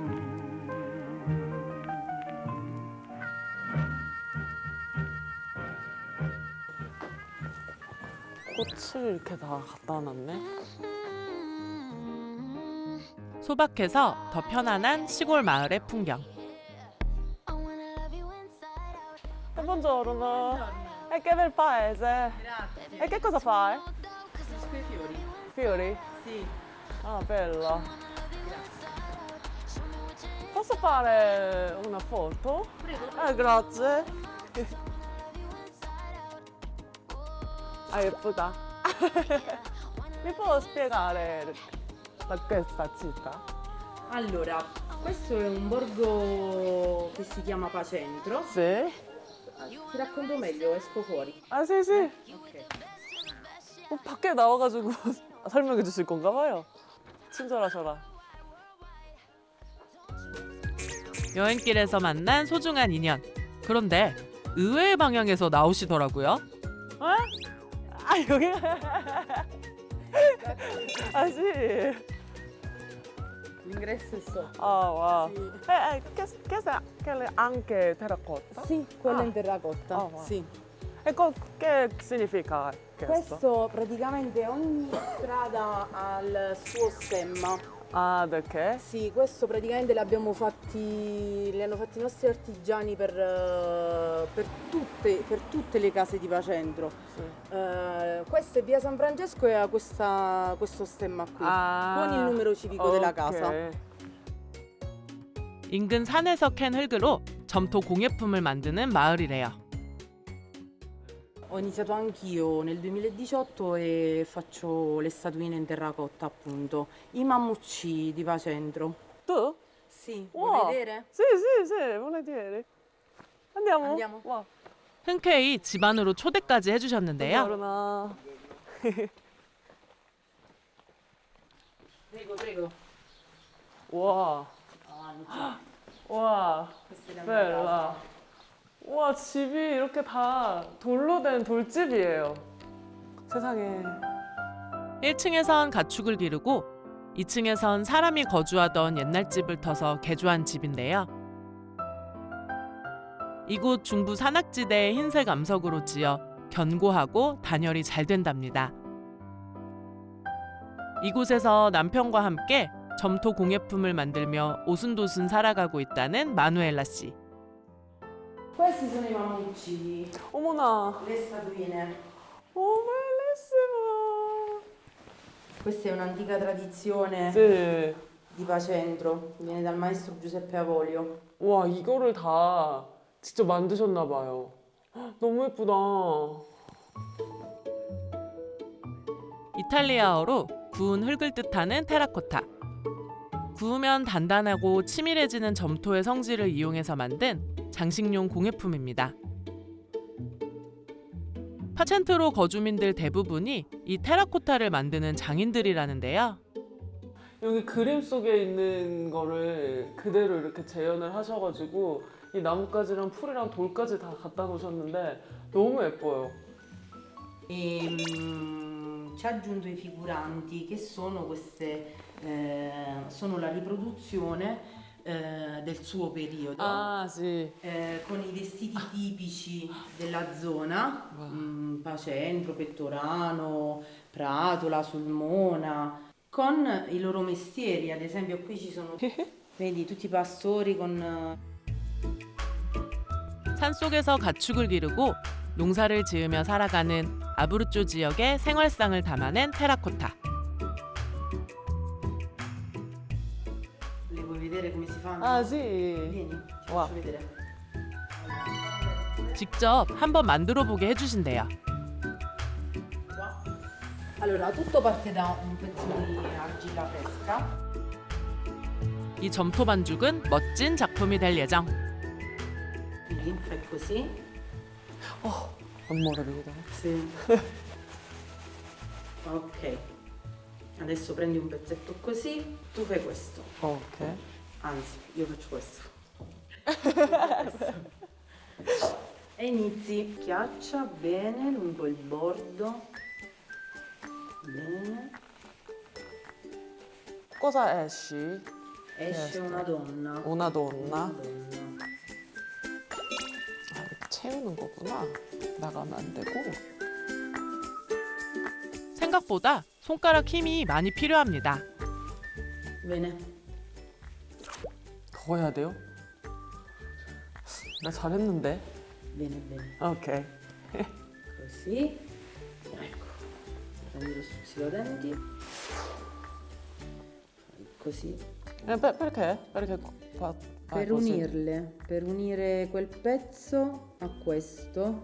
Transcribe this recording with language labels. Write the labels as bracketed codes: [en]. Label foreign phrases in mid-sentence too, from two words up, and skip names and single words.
[ko] 꽃을 이렇게 다 갖다 놨네. 소박해서 더 편안한 시골 마을의 풍경. [it] Buongiorno. E che bel paese. E che cosa fai? Fiori. Fiori? Sì. Ah, bello. Posso fare una foto? Grazie. 예쁘다. Mi può spiegare questa città? Allora, questo è un borgo che si chiama Pacentro. Sì. Ti racconto meglio, esco fuori. 아, sì, sì. [ko] 밖에 나와가지고 설명해 주실 건가 봐요. 친절하셔라. 여행길에서 만난 소중한 인연. 그런데 의외의 방향에서 나오시더라고요. 여기? 아, [it] sì. L'ingresso è sotto. Wow. Sì. Che anche terracotta? Sì, quello è in terracotta. Wow. Sì. E che significa questo? Questo praticamente ogni strada ha il suo stemma. Ah, perché? Sì, questo praticamente li hanno fatti i nostri artigiani per tutte le case di Pacentro. Sì. Questa è via San Francesco e ha questo stemma qui, con il numero civico della casa. [ko] 인근 산에서 캔 흙으로 점토 공예품을 만드는 마을이래요. [it] Ho iniziato anch'io nel 2018 e faccio le statuine in terracotta, appunto. I mammucci di Pacentro. Tu? Sì, Wow. vuoi vedere? Sì, volentieri. Andiamo. Wow. [ko] 흔쾌히 집 안으로 초대까지 해주셨는데요. [it] Buongiorno. Prego. [ko] 와. 와. [it] Questa è la mia bella. casa. [ko] 와, 집이 이렇게 다 돌로 된 돌집이에요. 세상에. 1층에선 가축을 기르고 2층에선 사람이 거주하던 옛날 집을 터서 개조한 집인데요. 이곳 중부 산악지대의 흰색 암석으로 지어 견고하고 단열이 잘 된답니다. 이곳에서 남편과 함께 점토 공예품을 만들며 오순도순 살아가고 있다는 마누엘라 씨. [it] Questi sono i mammucci. [ko] 어머나. [it] Le statuine. bellissimo. Questa è un'antica tradizione Sì. di Pacentro. Viene dal maestro Giuseppe Avolio. [ko] 와, 이거를 다 직접 만드셨나 봐요. 헉, 너무 예쁘다. 이탈리아어로 구운 흙을 뜻하는 테라코타. 구우면 단단하고 치밀해지는 점토의 성질을 이용해서 만든 장식용 공예품입니다. 파첸트로 거주민들 대부분이 이 테라코타를 만드는 장인들이라는데요. 여기 그림 속에 있는 거를 그대로 이렇게 재현을 하셔가지고 이 나뭇가지랑 풀이랑 돌까지 다 갖다 놓으셨는데 너무 예뻐요. [it] Ci ha aggiunto i figuranti che sono queste, sono la riproduzione del suo periodo, sì. Con i vestiti tipici della zona, Pacentro, Pettorano, Pratola, Sulmona, con i loro mestieri. Ad esempio qui ci sono, vedi, tutti i pastori con... [ko] 산속에서 가축을 기르고 농사를 지으며 살아가는 아브루쪼 지역의 생활상을 담아낸 테라코타. [it] Le vuoi vedere come si fanno? Ah, sì. Vieni, ti faccio vedere. [ko] 직접 한번 만들어 보게 해주신대요. [it] Allora, tutto parte da un pezzo di argilla fresca. [ko] 이 점토 반죽은 멋진 작품이 될 예정. [it] Quindi fai così. amore vedo. Sì. Ok. Adesso prendi un pezzetto così, tu fai questo. Ok. Anzi, io faccio questo. E inizi. Schiaccia bene lungo il bordo. Bene. Cosa esci? Esce una donna. Una donna. [ko] 이렇게 채우는 거구나. 나가면 안 되고. 생각보다 손가락 힘이 많이 필요합니다. [it] Bene. [ko] 더 해야 돼요? 나 잘했는데. [it] Bene, bene. Ok. Così. Ecco. Prendi lo stuzzicadenti. Fai così. Perché? Per unirle, per unire quel pezzo a questo.